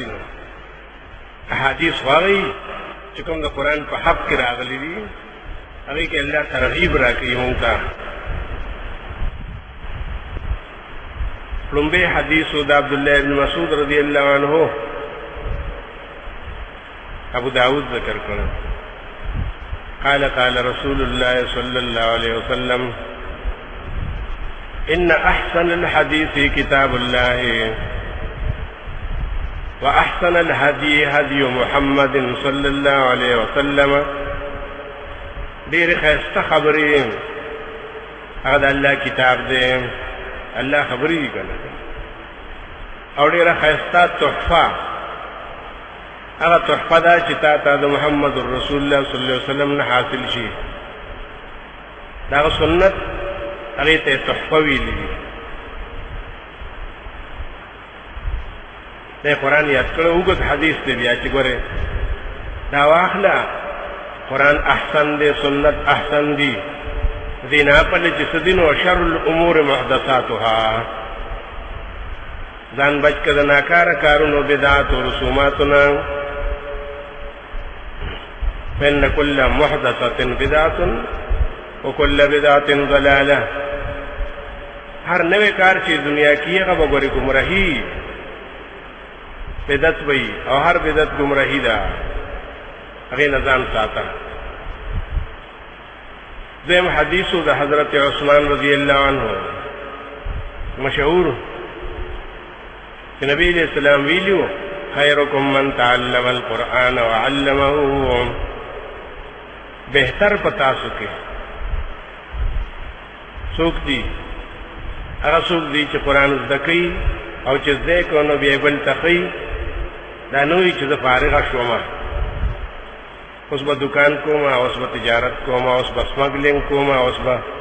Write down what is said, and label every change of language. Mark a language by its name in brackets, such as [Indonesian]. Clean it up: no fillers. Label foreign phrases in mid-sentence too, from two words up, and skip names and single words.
[Pashto] نو احادیث خو هغه وي چې کوم د قرآن په حق کې راغلي دي، هغې کې الله ترغیب راکوي مونږ ته. لومبی حدیثو د عبدالله ابن مسعود [Arabic] رضی الله عنه [Pashto] ابو داود ذکر کړه. [Arabic] قال قال رسول الله صلى الله عليه وسلم ان احسن الحديث كتاب الله واحسن الهدي هدي محمد صلى الله عليه وسلم. [Pashto] ډېرې ښایسته خبرې هغه د الله کتاب دی، الله خبرې دي که نه، او ډېره ښایسته تحفه هغه تحفه ده چې تا ته د محمد رسول الله [Arabic] صلی الله علیه وسلم [Pashto] نه حاصل شي. د هغه سنت هغې ته یې تحفه ویلي دي. دی قرآن یاد کړه، اوږد حدیث دی بیا چې ګورې دا واخله، قرآن احسن دی، سنت احسن دی، دې نه پله چې څه دي نو [Arabic] شر الامور محدثاتها، [Pashto] ځان بچ که د ناکاره کارونو بدعت و رسوماتو نه. [Arabic] فإن كل محدثة بدعة وكل بدعة ضلالة، [Pashto] هر نوې کار چې دنیا کې هغه به ګورې ګمراهي بدعت وي او هر بدعت ګمراهي ده هغې نه ځان ساته دویم حدیثو د حضرت عثمان [Arabic] رضی الله عنه [Pashto] مشهور چې نبی [Arabic] علیہ السلام [Pashto] ویلو [Arabic] خیرکم من تعلم القرآن وعلمه [Pashto] بهتر پتاسو کې څوک دي هغه څوک دي چې قرآن زده کوي او چې زده کوي نو بیا بل ته ښیي دا نه وي چې زه فارغه شومه اوس به دکان کومه اوس به تجارت کومه اوس به سمګلینګ کومه اوس به